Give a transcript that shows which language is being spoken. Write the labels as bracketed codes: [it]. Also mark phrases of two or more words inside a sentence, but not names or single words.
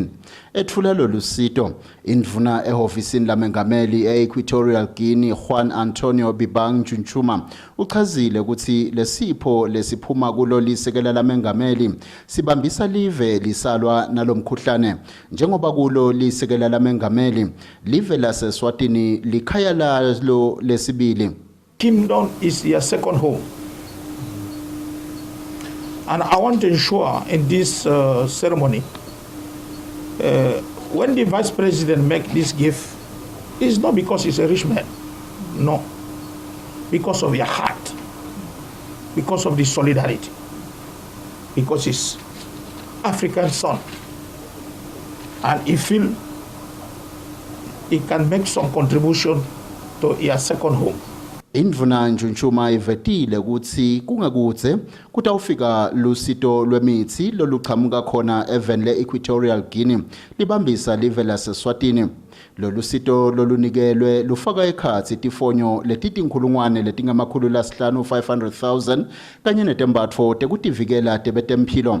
[ss] Ethula lolusito indvuna ehofisini lamengameli e-Equatorial Guinea Juan Antonio Bibang Chunchuma uchazile ukuthi lesipho lesiphuma kulo lisekela lamengameli sibambisa live lisalwa nalomkhuhlane njengoba kulo lisekela lamengameli live laseswatini likhaya lalo lesibili. [en] Kingdom is your second home, and I want to ensure in this ceremony when the vice president make this gift, it's not because he's a rich man, no, because of your heart, because of the solidarity, because he's African son, and he feel he can make some contribution to your second home. [ss] Indvuna Njuntshuma ivetile ukuthi kungakudze kutawufika lusito lwemithi loluqhamuka khona evenle Equatorial Guinea libambisa live laseSwatini. Lolu sito lolunikelwe lufaka ekhatsi tifonyo letitinkhulungwane letingamakhulu lasihlanu 500,000 kanye netembatfo tekutivikela tebetemphilo.